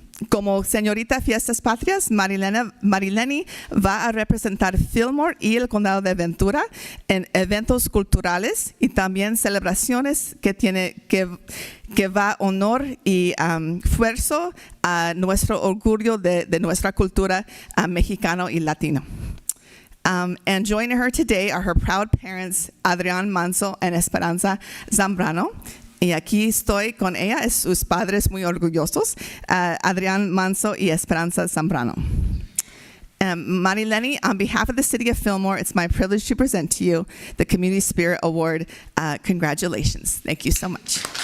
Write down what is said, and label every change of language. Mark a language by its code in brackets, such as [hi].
[es] Como Señorita Fiestas Patrias, Marileni va a representar Fillmore y el Condado de Ventura en eventos culturales y también celebraciones que va honor y esfuerzo a nuestro orgullo de nuestra cultura mexicano y latino. [en] And joining her today are her proud parents, Adrián Manso and Esperanza Zambrano. [es] Y aquí estoy con ella, sus padres muy orgullosos, Adrián Manso y Esperanza Zambrano. [en] Marileni, on behalf of the City of Fillmore, it's my privilege to present to you the Community Spirit Award. Congratulations. Thank you so much.